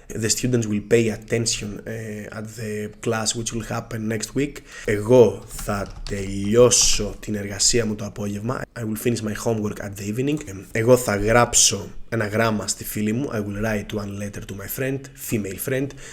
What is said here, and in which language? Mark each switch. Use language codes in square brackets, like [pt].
[en] The students will pay attention at the class which will happen next week. [el] Εγώ θα τελειώσω την εργασία μου το απόγευμα. [en] I will finish my homework at the evening. [el] Εγώ θα γράψω ένα γράμμα στη φίλη μου. [en] I will write one letter to my friend, female friend.